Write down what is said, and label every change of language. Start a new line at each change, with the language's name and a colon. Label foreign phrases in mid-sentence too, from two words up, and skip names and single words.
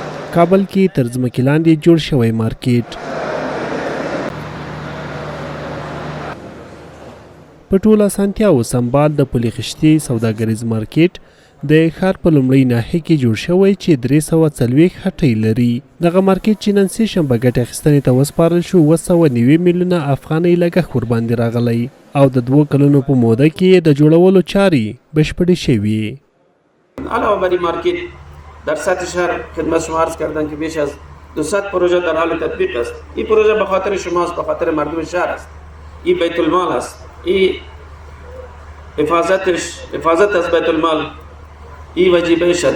Pashto: کابل کې تر ځمکې لاندې جوړ شوی مارکیټ. په ټوله اسانتیاوو سمبال د پل خشتې سوداګریز مارکیټ د ښار په لومړۍ ناحیه کې جوړ شوی چې 340 هټۍ لري. دغه مارکیټ چې نن سه شنبه ګټې اخیستنې ته وسپارل شو 290 میلیونه افغانۍ لګښت ورباندې راغلی او د 2 کلونو په موده کې د جوړولو چارې بشپړې شوې.
Persian: علاوه بر این مارکیت در سطح شهر خدمت شما عرض کردن که بیش از 200 پروژه در حال تطبیق است. این پروژه به خاطر شماست، به خاطر مردم شهر است. این بیت المال است. این حفاظت از بیت المال این وجیبه شد.